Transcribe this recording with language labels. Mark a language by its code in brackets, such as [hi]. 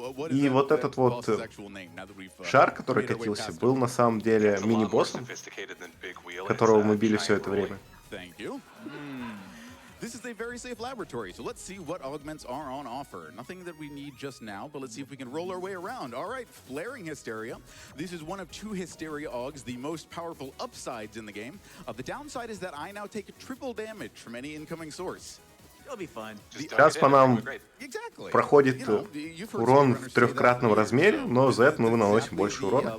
[ru] И вот этот вот шар, который катился, был на самом деле мини-боссом, которого мы били все это время. [en] This is a very safe laboratory, so let's see what augments are on offer. Nothing that we need just now, but let's see if we can roll our way around. All right, Flaring Hysteria. This is one of 2 Hysteria Augs, the most powerful upsides in the game. The downside is that I now take triple damage from any incoming source. It'll be fun. [ru] Сейчас по нам проходит урон в 3-кратном размере, но за это мы наносим больше урона.